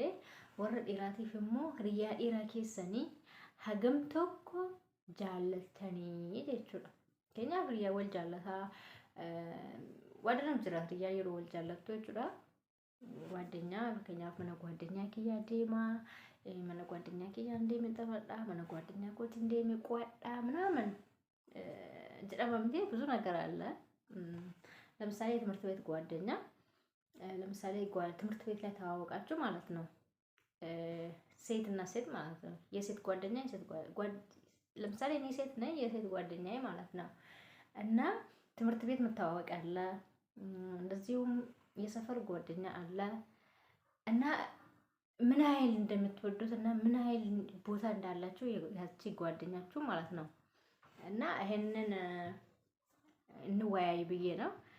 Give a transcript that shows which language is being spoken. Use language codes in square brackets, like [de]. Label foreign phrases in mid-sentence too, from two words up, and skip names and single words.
[om] Warra dhiiraatiif immoo hiriyaa dhiiraa keessanii hagam tokko jaallattanii jechuudha. Keenyaaf hiriyaa wal jaallataa waadana jira hiriyaa yeroo wal jaallattu jechuudha. ጓደኛ fakkeenyaaf mana ጓደኛ kiyyaa deemaa mana ጓደኛ kiyyaa deemee taphadhaa mana ጓደኛ kootiin deemee qo'adhaa ምናምን jedhamamte [am] ብዙ ነገር አለ። ለምሳሌ ትምህርት ቤት ጓደኛ ለምሳሌ ትምህርት ቤት ላይ ተዋወቃችሁ ማለት ነው። ሴት እና ሴት ማለት ነው። የሴት ጓደኛ ለምሳሌ እኔ ሴት ነኝ የሴት ጓደኛዬ ማለት ነው። እና ትምህርት ቤት መተዋወቅ አለ። እንደዚሁም የሰፈር ጓደኛ አለ። እና ምን ያህል እንደምትወዱት እና ምን ያህል ቦታ እንዳላችሁ ያቺ ጓደኛችሁ ማለት ነው። እና ይሄንን እንወያይ ብዬ ነው።